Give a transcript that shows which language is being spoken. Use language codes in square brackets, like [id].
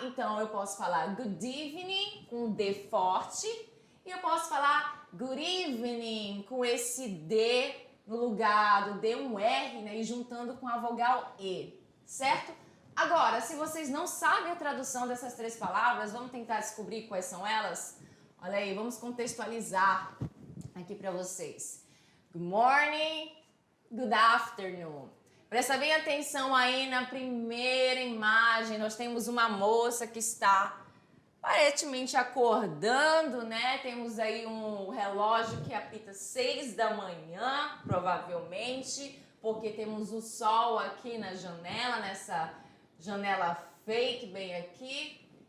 [pt] Então eu posso falar [en] good evening [pt] com D forte e eu posso falar good evening com esse D no lugar do D um R, né? E juntando com a vogal E, certo? Agora, se vocês não sabem a tradução dessas três palavras, vamos tentar descobrir quais são elas? Olha aí, vamos contextualizar aqui para vocês. [en] Good morning, good afternoon. [pt] Presta bem atenção aí na primeira imagem. Nós temos uma moça que está aparentemente acordando, né? Temos aí um relógio que apita 6 da manhã, provavelmente, porque temos o sol aqui na janela, nessa janela fake bem aqui.